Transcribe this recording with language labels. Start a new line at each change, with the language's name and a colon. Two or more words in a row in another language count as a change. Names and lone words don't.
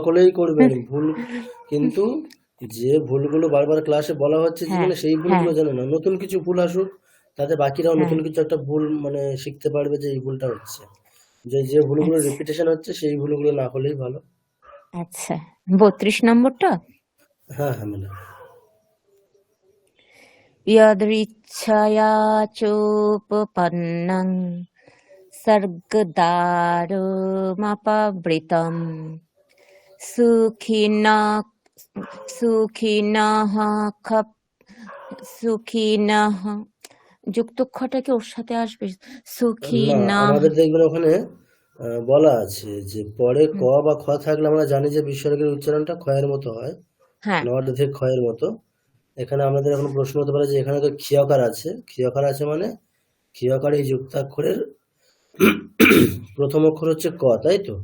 Bangla: সকলেই করবেন, ভুল কিন্তু যে ভুলগুলো বারবার ক্লাসে বলা হচ্ছে হ্যাঁ জীবনে সেই হ্যাঁ ভুলগুলো জানে না, নতুন কিছু ভুল আসুক তাতে বাকিরাও হ্যাঁ নতুন কিছু একটা ভুল মানে শিখতে পারবে যে এই ভুলটা হচ্ছে, যে ভুলগুলো আচ্ছা রিপিটেশন হচ্ছে সেই ভুলগুলো না করলেই ভালো। আচ্ছা 32 নম্বরটা। হ্যাঁ হ্যাঁ ম্যাডাম।
Sanskrit: यदृच्छया चोपपन्नं सर्गदारुमपवृतम् सुखिनः सुखिनः खप
Bangla: সুখিনাহ যুক্ত খটা কি ওর সাথে আসবে? না, সুখিনাহ। আমাদের দেখবেন ওখানে বলা আছে যে পরে ক বা খ থাকলে আমরা জানি যে বিসর্গের উচ্চারণটা ক্ষয়ের মতো হয়, হ্যাঁ অর্ধেক ক্ষয়ের মতো। এখানে আমাদের এখন প্রশ্ন হতে পারে যে এখানে তো ক্ষিয়কার আছে, ক্ষিয়কার আছে মানে ক্ষিয়কার এই যুক্তাক্ষরের প্রথম অক্ষর হচ্ছে ক, তাই তো?